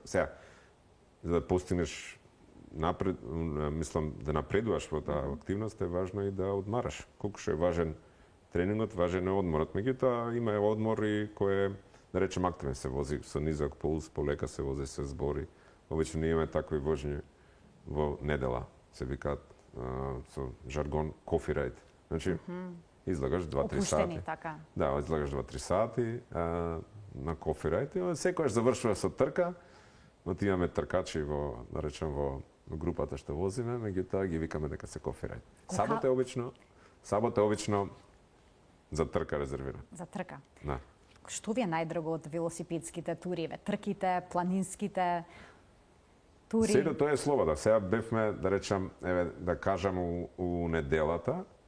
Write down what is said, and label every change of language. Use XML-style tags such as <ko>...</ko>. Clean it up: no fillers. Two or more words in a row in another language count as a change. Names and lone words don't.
<mk>Сега, за да постигнеш мислам да напредуваш во таа активност, е важно и да одмараш. Колку што е важен тренингот, важен е одморот. Меѓутоа има одмори кој е, да речем, активен, се вози со низок пулс, полека се вози, се збори. Обично ние имаме такви вожњи во недела, се викаат со жаргон</mk> <en>coffee ride.</en> <mk>Значи, излагаш 2-3 сати. Опуштени, така. Да, излагаш 2-3 сати на</mk> <en>coffee ride</en> <mk>и секојаш завршува со трка. Отиваме тркачи во, да речем, во групата што возиме, меѓутоа ги викаме дека се</mk> <en>coffee ride.</en> <mk>Сабота е обично за трка резервиран. За трка. Да. Што ви е најдраго од велосипедските тури, трките, планинските тури? Сето тоа е слобода. Сега бевме, да речам, еве, да кажам у неделата.</mk>